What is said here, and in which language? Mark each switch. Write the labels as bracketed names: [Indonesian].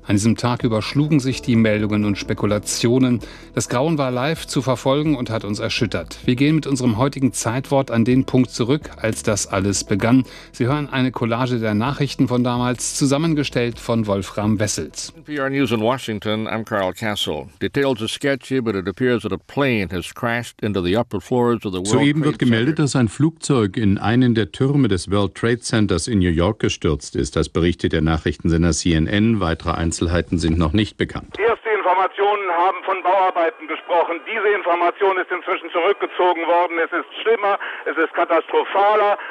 [German] An diesem Tag überschlugen sich die Meldungen und Spekulationen. Das Grauen war live zu verfolgen und hat uns erschüttert. Wir gehen mit unserem heutigen Zeitwort an den Punkt zurück, als das alles begann. Sie hören eine Collage der Nachrichten von damals, zusammengestellt von Wolfram Wessels. [English] NPR News in Washington, I'm Carl Castle. Details are sketchy, but it appears that a plane has crashed into the upper floors of the World [German] Trade Center. Soeben wird gemeldet, dass ein Flugzeug in einen der Türme des World Trade Centers in New York gestürzt ist. Das berichtet der Nachrichtensender CNN. Weitere Einzelheiten sind noch nicht bekannt. Erste Informationen haben von Bauarbeiten gesprochen. Diese Information ist inzwischen zurückgezogen worden. Es ist schlimmer, es ist katastrophaler.